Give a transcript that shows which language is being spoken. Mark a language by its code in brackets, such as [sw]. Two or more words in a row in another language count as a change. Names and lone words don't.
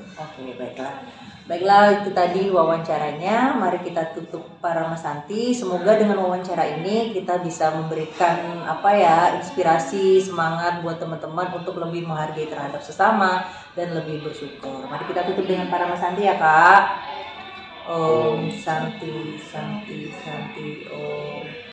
[id] Oke, baiklah. Baiklah, itu tadi wawancaranya. Mari kita tutup para Mas Santi. Semoga dengan wawancara ini kita bisa memberikan inspirasi, semangat buat teman-teman untuk lebih menghargai terhadap sesama dan lebih bersyukur. Mari kita tutup dengan para Mas Santi ya, Kak. [sa] Om Santi, Santi, Santi, Om.